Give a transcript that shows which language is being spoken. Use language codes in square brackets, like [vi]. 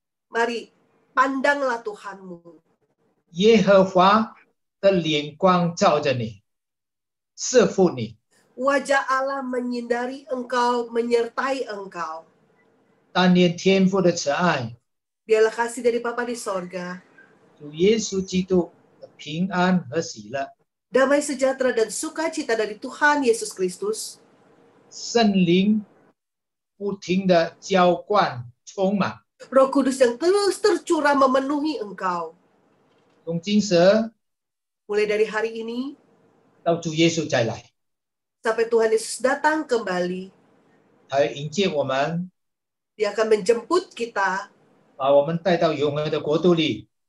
[id] Mari, pandanglah Tuhanmu. [zh] 耶和华的脸光照着你，赐福你。 [id] Wajah Allah menyindari engkau, menyertai engkau. [zh] 但愿天父的慈爱， [id] Biarlah kasih dari Bapa di sorga, [zh] 主耶稣基督的平安和喜乐， [id] damai sejahtera dan sukacita dari Tuhan Yesus Kristus, [zh] 圣灵不停的浇灌充满， [id] Roh Kudus yang terus tercurah memenuhi engkau. [zh] 从今时 [id] Mulai dari hari ini, [zh] 到主耶稣再来， [id] sampai Tuhan Yesus datang kembali, [zh] 他会迎接我们， [id] Dia akan menjemput kita, [zh] 把我们带到永恒的国度里，